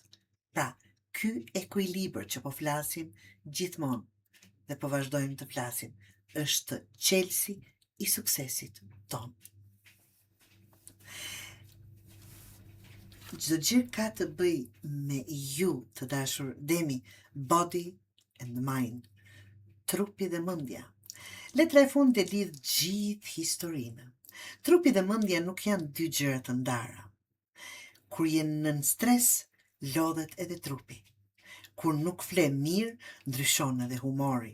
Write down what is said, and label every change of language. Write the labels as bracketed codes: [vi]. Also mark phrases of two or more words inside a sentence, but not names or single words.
[sq] Pra, ky ekuilibër që po flasim gjithmonë dhe po vazhdojmë të flasim, është qelsi i suksesit ton. Çdo gjë ka të bëj me ju, të dashur Demi, [en] body and mind, [sq] trupi dhe mendja. Letra e fundit e lidh gjithë historinë. Trupi dhe mendja nuk janë dy gjëra të ndara. Kur je nën stres, lodhet edhe trupi. Kur nuk fle mirë, ndryshon edhe humori.